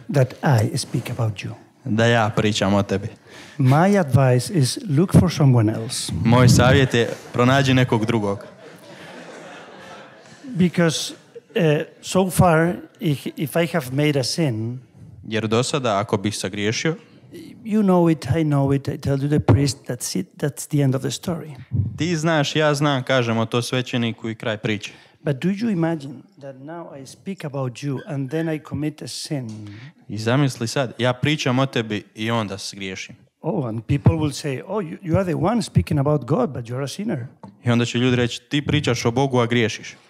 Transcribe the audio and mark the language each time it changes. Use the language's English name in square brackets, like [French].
[English] That I speak about you. [Croatian] Da ja pričam o tebi. [English] My advice is look for someone else. [Croatian] Moj savjet je pronađi nekog drugog. [English] Because so far, if I have made a sin, [Croatian] jer do sada, ako bih sagriješio, [English] you know it, I know it, I tell you the priest, that's it, that's the end of the story. [Croatian] Ti znaš, ja znam, kažemo to svećeniku i kraj priče. [English] But do you imagine that now I speak about you and then I commit a sin? [Croatian] I zamisli sad, ja pričam o tebi i onda griješim. [English] Oh, and people will say, oh, you are the one speaking about God, but you're a sinner. [Croatian] I onda će ljudi reći, ti pričaš o Bogu, a griješiš.